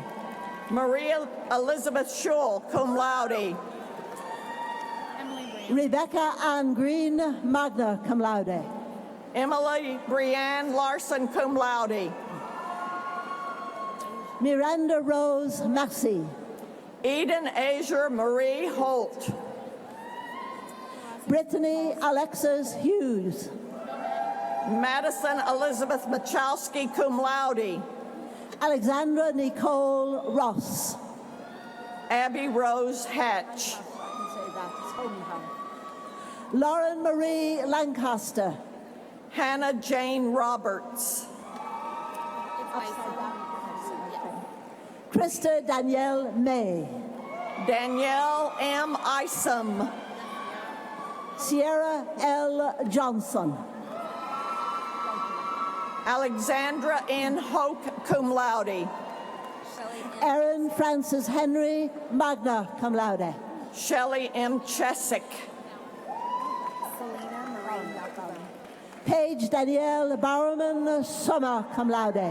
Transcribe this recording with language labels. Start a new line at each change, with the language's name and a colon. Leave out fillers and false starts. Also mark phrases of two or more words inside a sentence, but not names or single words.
English: Maria Elizabeth Schul,
Latin: cum laude.
English: Rebecca Ann Green,
Latin: magna cum laude.
English: Emily Brianne Larson,
Latin: cum laude.
English: Miranda Rose Maxey. Eden Azure Marie Holt. Brittany Alexis Hughes. Madison Elizabeth Machowski,
Latin: cum laude.
English: Alexandra Nicole Ross. Abby Rose Hatch. Lauren Marie Lancaster. Hannah Jane Roberts. Krista Danielle May. Danielle M. Isom. Sierra L. Johnson. Alexandra N. Hoke,
Latin: cum laude.
English: Erin Francis Henry,
Latin: magna cum laude.
English: Shelley M. Chesick. Paige Danielle Bowerman,
Latin: summa cum laude.